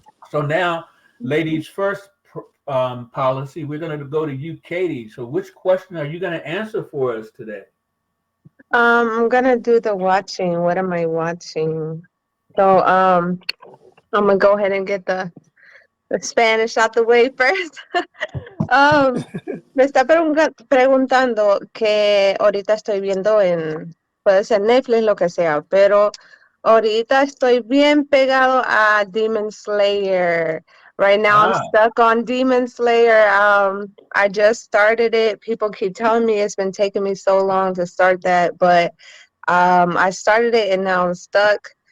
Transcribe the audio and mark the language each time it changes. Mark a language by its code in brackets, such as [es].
[en] So now, ladies first policy, we're going to go to you, Katie. So which question are you going to answer for us today? I'm gonna do the watching. What am I watching? So I'm gonna go ahead and get the Spanish out the way first. [es] Me está preguntando que ahorita estoy viendo puede ser Netflix, lo que sea, pero ahorita estoy bien pegado a Demon Slayer. [en] Right now I'm stuck on Demon Slayer. I just started it. People keep telling me it's been taking me so long to start that, but I started it and now I'm stuck.